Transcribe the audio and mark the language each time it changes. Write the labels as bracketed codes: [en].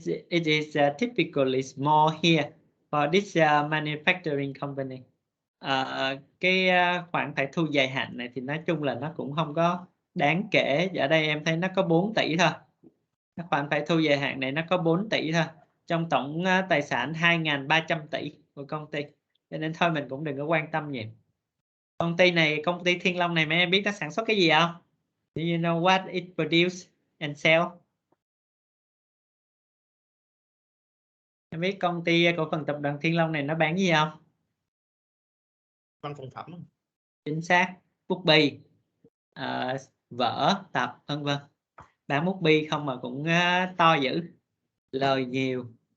[en] It is typically small here for this manufacturing company. [vi] Cái khoản phải thu dài hạn này thì nói chung là nó cũng không có đáng kể. Ở đây em thấy nó có 4 tỷ thôi. Cái khoản phải thu dài hạn này nó có 4 tỷ thôi. Trong tổng tài sản 2.300 tỷ của công ty. Cho nên thôi mình cũng đừng có quan tâm nhiều. Công ty Thiên Long này mấy em biết nó sản xuất cái gì không? [en] Do you know what it produce and sell? [vi] Em biết công ty cổ phần tập đoàn Thiên Long này nó bán gì không? Văn phòng phẩm. Chính xác, bút bi, vở, tập, vân vân. Bán bút bi không mà cũng to dữ, lời nhiều.